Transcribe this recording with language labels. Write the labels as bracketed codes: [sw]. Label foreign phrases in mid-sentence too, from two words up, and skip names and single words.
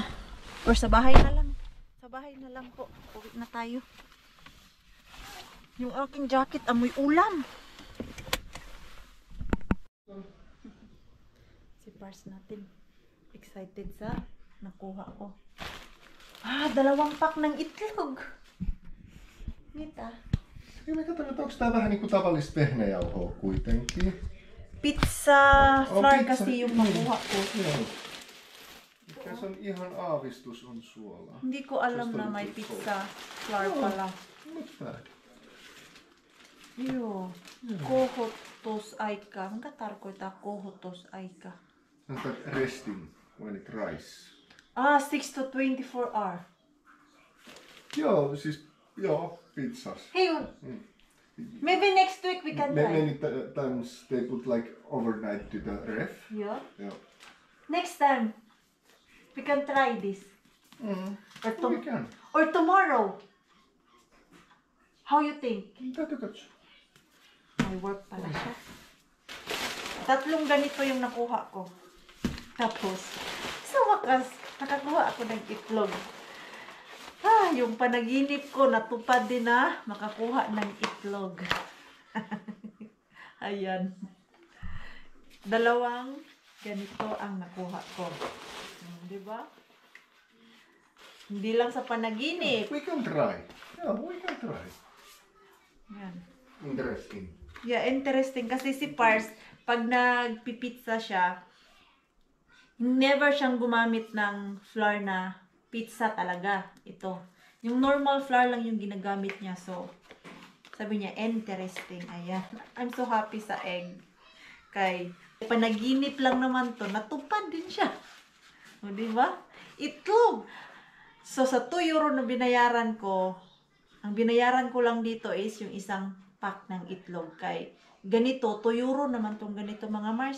[tl] Or sa bahay na lang. Sa bahay na lang po. Uwi na tayo. Yung aking jacket amoy ulam. Si Pars natin. Excited sa nakuha ko. 2 pack ng itlog. [fi] Mitä? Niin mä katson, että onko tää vähän niinku tavallista vehnäjauhoa kuitenkin. [en] Pizza flour pizza. [tl] kasi yung makuha ko. [fi] Joo. Tässä on ihan aavistus on suolaa. [tl] Hindi ko alam na may [en] pizza flour [tl] pala. [en] Not bad. [fi] Joo. Kohotus aika. Mikä tarkoittaa kohotus aika? [en] Sanotaan resting when it rise. 6 to 24 hour. [fi] Joo, siis joo, pizzas. [en] Hey, maybe next week we can try. Many times they put like overnight to the ref. Yeah. [fi] Joo. [en] Next time we can try this. Or, We can. or tomorrow. How you think? [fi] Täytyy katsoa. [tl] May work pala siya. 3 ganito yung nakuha ko. Tapos, sa wakas, nakakuha ako ng itlog. Yung panaginip ko, natupad din na makakuha ng itlog. Ayan. 2 ganito ang nakuha ko. Diba? Hindi lang sa panaginip. [en] We can try. Yeah, we can try. [tl] Yan. [en] Interesting. Yeah, interesting. [tl] Kasi si Pars, pag nagpipizza siya, never siyang gumamit ng flour na pizza talaga. Ito. Yung normal flour lang yung ginagamit niya. So, sabi niya, [en] interesting. Ayan. I'm so happy sa egg. [tl] Kay, panaginip lang naman to. Natupad din siya. O, diba? Itlog. So, sa 2 euro na binayaran ko, ang binayaran ko lang dito is yung isang pack ng itlog. Kay, ganito, 2 euro naman tong ganito mga Mars.